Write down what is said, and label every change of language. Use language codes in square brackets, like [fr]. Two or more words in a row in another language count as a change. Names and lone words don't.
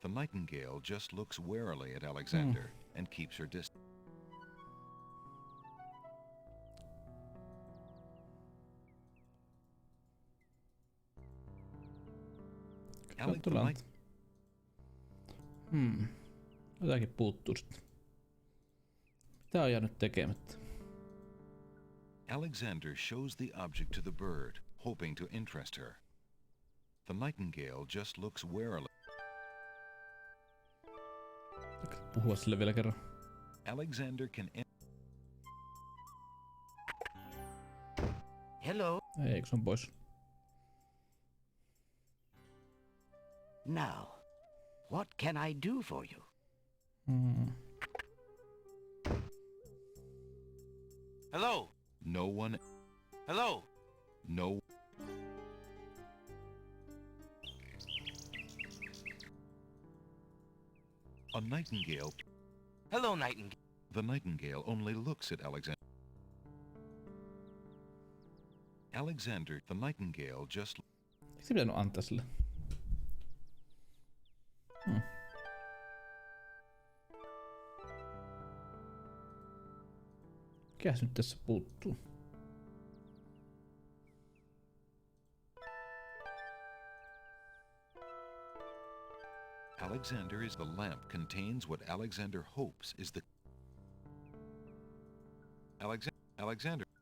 [en] The nightingale just looks warily at Alexander and keeps her distance. [fi] Jotakin puuttuu sitten. Mitä on jäänyt tekemättä? [en] Alexander shows the object to the bird, hoping to interest her. The nightingale just looks warily. [fi] Puhua sille vielä kerran. [en] Alexander can... Hello. [fi] Ei, kun se on pois. [en] Now, what can I do for you? Hello. No one... Hello. No... A nightingale... Hello, nightingale. The nightingale only looks at Alexander. Alexander, the nightingale just... [fi] Eikö se pitänyt antaa sille? Mikäs nyt tässä puuttuu? [en] Alexander is the lamp contains what Alexander hopes is the... Alexander...